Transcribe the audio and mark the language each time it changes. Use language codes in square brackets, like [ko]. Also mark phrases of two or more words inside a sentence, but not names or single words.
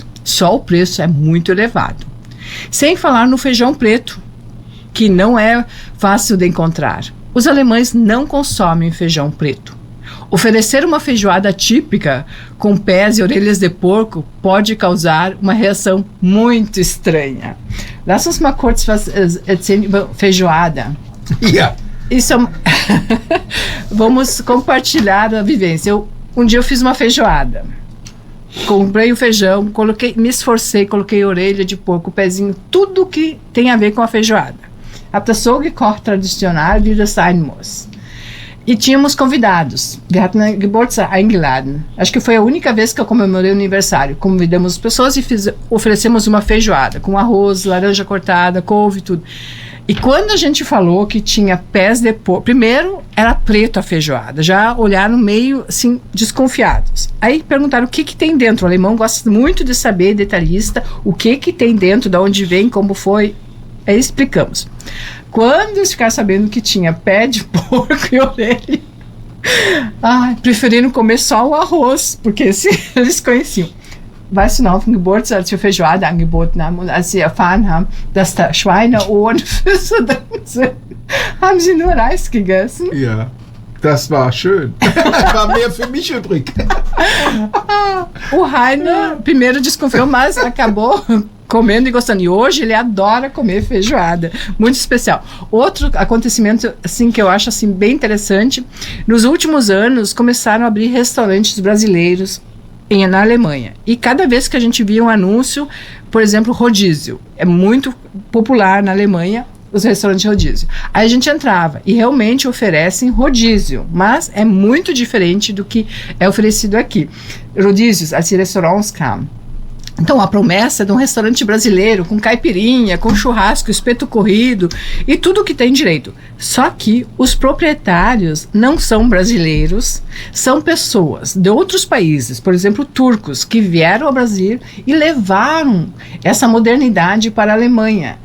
[pt] Só o preço é muito elevado. Sem falar no feijão preto, que não é fácil de encontrar. Os alemães não consomem feijão preto. Oferecer uma feijoada típica com pés e orelhas de porco pode causar uma reação muito estranha. [de] Lass uns mal kurz was erzählen über Feijoada. Ja, [pt] Isso é... Vamos compartilhar a vivência. Um dia eu fiz uma feijoada. Comprei o feijão, me esforcei, coloquei orelha de porco, pezinho, tudo que tem a ver com a feijoada. [de] Hab das so gekocht tradicional, wie das sein muss. [pt] E tínhamos convidados. [de] Wir hatten einen Geburtstag eingeladen. [pt] Acho que foi a única vez que eu comemorei o aniversário. Convidamos as pessoas e oferecemos uma feijoada com arroz, laranja cortada, couve, tudo. E quando a gente falou que tinha pés de porco, primeiro era preto a feijoada, já olharam meio assim desconfiados. Aí perguntaram o que tem dentro. O alemão gosta muito de saber, detalhista, o que tem dentro, de onde vem, como foi. Aí explicamos. Quando eles ficaram sabendo que tinha pé de porco e orelha, preferiram comer só o arroz, porque eles conheciam. [de] Weißt du noch, auf dem Geburtstag, als wir Feijoada angeboten haben und als sie erfahren haben, dass da Schweine ohne Füße drin sind, haben sie nur Reis gegessen. Ja, das war schön. War mehr für mich übrig. [pt] O Rainer primeiro desconfiou, mas acabou comendo e gostando. E hoje ele adora comer feijoada. Muito especial. Outro acontecimento assim, que eu acho assim, bem interessante, nos últimos anos começaram a abrir restaurantes brasileiros na Alemanha. E cada vez que a gente via um anúncio, por exemplo, rodízio. É muito popular na Alemanha os restaurantes rodízio. Aí a gente entrava e realmente oferecem rodízio, mas é muito diferente do que é oferecido aqui. Rodízios, [de] als die Restaurants kamen. [pt] Então, a promessa de um restaurante brasileiro com caipirinha, com churrasco, espeto corrido e tudo que tem direito. Só que os proprietários não são brasileiros, são pessoas de outros países, por exemplo, turcos, que vieram ao Brasil e levaram essa modernidade para a Alemanha.